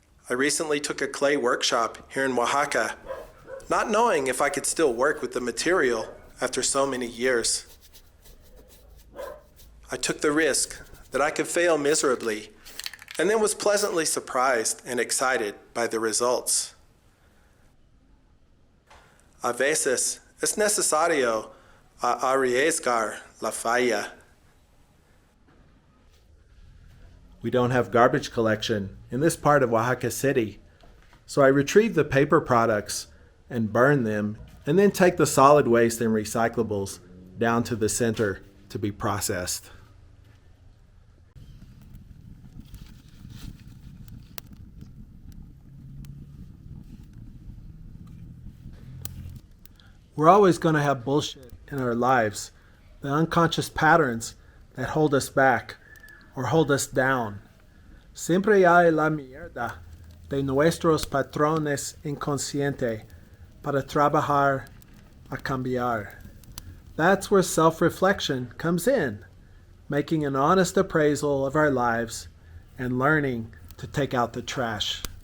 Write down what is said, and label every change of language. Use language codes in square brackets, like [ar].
[en] I recently took a clay workshop here in Oaxaca, not knowing if I could still work with the material after so many years. I took the risk that I could fail miserably, and then was pleasantly surprised and excited by the results. [es] A veces es necesario arriesgar la falla. [en] We don't have garbage collection in this part of Oaxaca City, so I retrieve the paper products and burn them, and then take the solid waste and recyclables down to the center to be processed. We're always going to have bullshit in our lives, the unconscious patterns that hold us back or hold us down. [es] Siempre hay la mierda de nuestros patrones inconscientes para trabajar a cambiar. [en] That's where self-reflection comes in, making an honest appraisal of our lives and learning to take out the trash.